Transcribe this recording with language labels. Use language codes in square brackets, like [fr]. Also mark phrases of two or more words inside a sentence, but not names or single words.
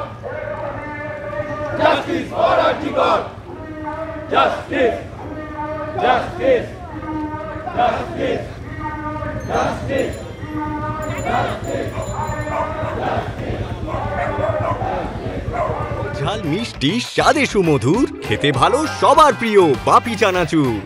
[en] Justice for Antigone! Justice! Justice! Justice! Justice! Justice! [bn] ঝাল মিষ্টি স্বাদে সুমধুর, খেতে ভালো সবার প্রিয় বাপি চানাচুর।